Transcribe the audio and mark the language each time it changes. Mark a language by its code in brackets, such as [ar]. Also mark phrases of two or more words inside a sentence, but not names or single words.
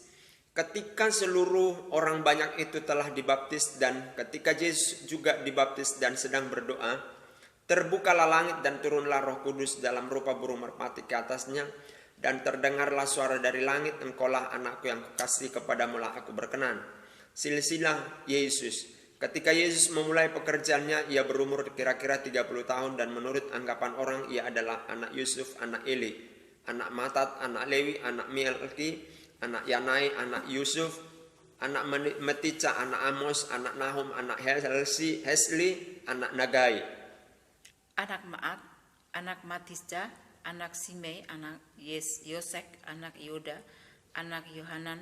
[id] Ketika seluruh orang banyak itu telah dibaptis, dan ketika Yesus juga dibaptis dan sedang berdoa, terbukalah langit dan turunlah Roh Kudus dalam rupa burung merpati ke atasnya, dan terdengarlah suara dari langit, "Engkaulah anakku yang kukasihi, kepadamu lah aku berkenan." Silsilah Yesus. Ketika Yesus memulai pekerjaannya, ia berumur kira-kira 30 tahun, dan menurut anggapan orang ia adalah anak Yusuf, anak Eli, anak Matat, anak Lewi, anak Melki, anak Yanai, anak Yusuf, anak Metica, anak Amos, anak Nahum, anak Hesli, anak Nagai, anak Maat, anak Matisja, anak Simei, anak Yosek, anak Yoda, anak Yohanan,